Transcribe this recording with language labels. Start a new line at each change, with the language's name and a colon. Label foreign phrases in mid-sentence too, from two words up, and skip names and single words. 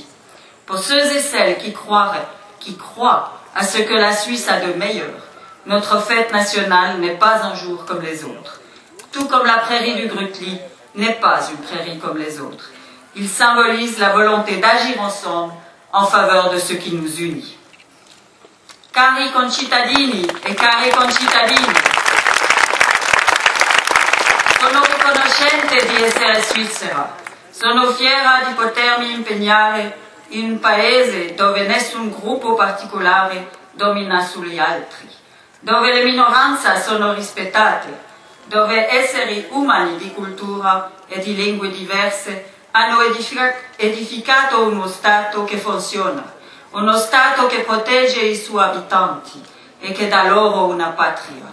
French: Pour ceux et celles qui croient à ce que la Suisse a de meilleur, notre fête nationale n'est pas un jour comme les autres. Tout comme la prairie du Grutli n'est pas une prairie comme les autres. Il symbolise la volonté d'agir ensemble en faveur de ce qui nous unit.
Italian: Cari concittadini e care concittadine, sono riconoscente di essere svizzera. Sono fiera di potermi impegnare in un paese dove nessun gruppo particolare domina sugli altri, dove le minoranze sono rispettate, dove esseri umani di cultura e di lingue diverse hanno edificato uno Stato che funziona, uno Stato che protegge i suoi abitanti e che dà loro una patria.